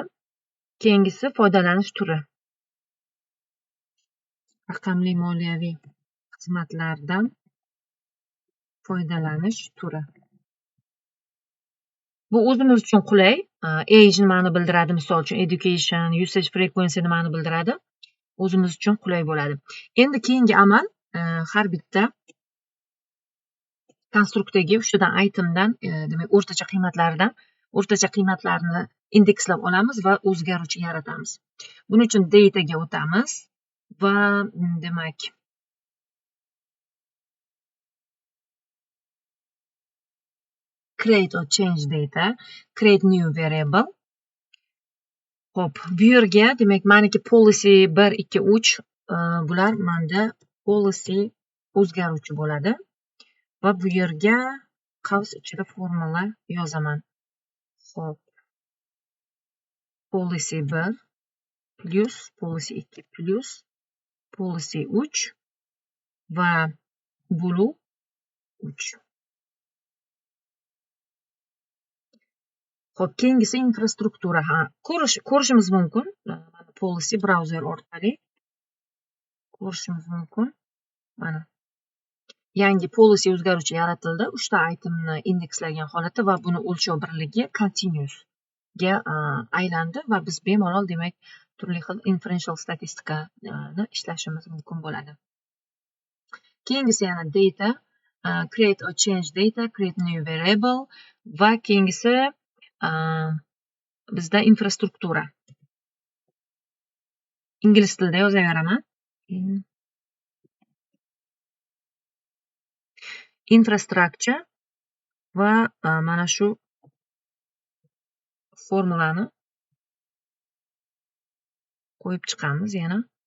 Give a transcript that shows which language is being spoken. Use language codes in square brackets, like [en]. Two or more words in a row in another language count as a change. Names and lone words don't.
[uz] Keyingisi foydalanish turi. Raqamli moliyaviy xizmatlardan foydalanish turi. Bu o'zimiz uchun qulay. Age nimani bildiradi? Misol uchun [en] education, usage frequency [uz] nimani bildiradi? O'zimiz uchun qulay bo'ladi. Endi keyingi amal har bitta konstruktdagi 3 tadan itemdan, demak, o'rtacha qiymatlarni indekslab olamiz va o'zgaruvchi yaratamiz. Buning uchun dataga o'tamiz va demak, [en] create or change data, create new variable. [uz] Xo'p, bu yerga, demak, meniki policy 1, 2, 3, bular menda policy o'zgaruvchi bo'ladi va bu yerga qavs ichida formula yozaman. Xo'p, [en] policy 1 plus policy 2 plus policy 3 [uz] va bulu 3. Xo'p, keyingisi infrastruktura. Ko'rishimiz mumkin. Policy browser orqali ko'rishimiz mumkin. Mana yangi policy o'zgaruvchi yaratildi. 3 ta itemni indekslagan holatda va buni o'lchov birligi continuous ga aylandi va biz bemalol, demak, turli xil inferential statistikani ishlashimiz mumkin bo'ladi. Keyingisi yana data, [en] create or change data, create new variable [uz] va keyingisi bizda infrastruktura. Ingliz tilida yozaveraman. Infrastructure va mana shu formulani qo'yib chiqamiz yana.